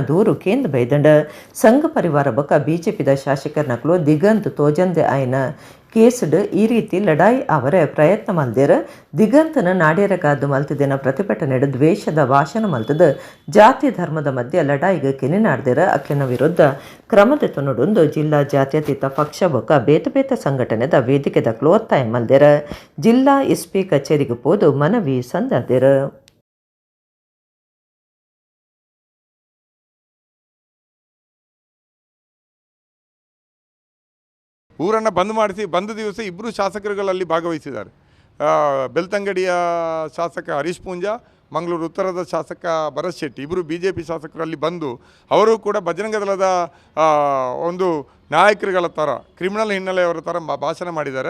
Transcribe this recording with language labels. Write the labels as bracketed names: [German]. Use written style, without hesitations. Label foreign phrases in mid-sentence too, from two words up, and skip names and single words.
[Tulu] ದೂರು ಕೇಂದ್ರ ಬೈದಂಡ ಸಂಘ ಪರಿವಾರ ಬೊಕ ಬಿಜೆಪಿದ ಶಾಸಕರ್ನಕ್ಲು ದಿಗಂತ್ ತೋಜಂದೆ ಆಯ್ನ ಕೇಸಡ್ ಈ ರೀತಿ ಲಡಾಯಿ ಅವರ ಪ್ರಯತ್ನ ಮಲ್ದೇರ ದಿಗಂತನ ನಾಡ್ಯರಗಾದ್ದು ಮಲ್ತಿದಿನ ಪ್ರತಿಭಟನೆಡ್ ದ್ವೇಷದ ಭಾಷಣ ಮಲ್ತದ ಜಾತಿ ಧರ್ಮದ ಮಧ್ಯೆ ಲಡಾಯಿಗೆ ಕೆನಿನಾಡ್ದೇರ ಅಕ್ಲಿನ ವಿರುದ್ಧ ಕ್ರಮದೆತ್ತು ನೋಡೊಂದು ಜಿಲ್ಲಾ ಜಾತ್ಯತೀತ ಪಕ್ಷ ಬೊಕ ಬೇತ ಸಂಘಟನೆದ ವೇದಿಕೆದಕ್ಲು ಒತ್ತಾಯ ಮಲ್ದೇರ ಜಿಲ್ಲಾ ಎಸ್ಪಿ ಕಚೇರಿಗೆ ಪೋದು ಮನವಿ ಸಂದಾದೇರ. [Kannada] ಊರನ್ನು ಬಂದ್ ಮಾಡಿಸಿ ಬಂದ ದಿವಸ ಇಬ್ಬರು ಶಾಸಕರುಗಳಲ್ಲಿ ಭಾಗವಹಿಸಿದ್ದಾರೆ. ಬೆಳ್ತಂಗಡಿಯ ಶಾಸಕ ಹರೀಶ್ ಪೂಂಜಾ, ಮಂಗಳೂರು ಉತ್ತರದ ಶಾಸಕ ಭರತ್ ಶೆಟ್ಟಿ ಇಬ್ಬರು BJP ಶಾಸಕರಲ್ಲಿ ಬಂದು ಅವರು ಕೂಡ ಬಜರಂಗ ದಳದ ಒಂದು ನಾಯಕರುಗಳ ಥರ ಕ್ರಿಮಿನಲ್ ಹಿನ್ನೆಲೆಯವರ ಥರ ಭಾಷಣ ಮಾಡಿದ್ದಾರೆ.